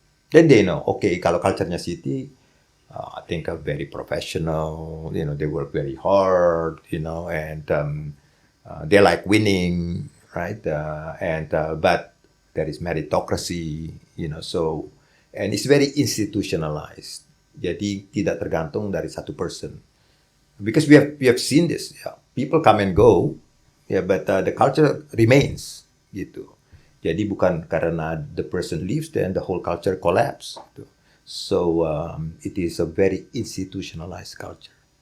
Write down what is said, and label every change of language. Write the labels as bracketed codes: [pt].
[en] Then they know, okay, [id] kalau culture-nya [en] Citi, I think are very professional, you know, they work very hard, you know, and they like winning, right? But there is meritocracy, you know, so, and it's very institutionalized. [id] Jadi tidak tergantung dari satu person. [en] Because we have seen this, yeah. People come and go, yeah, but the culture remains, gitu. [id] Jadi bukan karena [en] the person leaves then the whole culture collapse. Gitu. So it is a very institutionalized culture.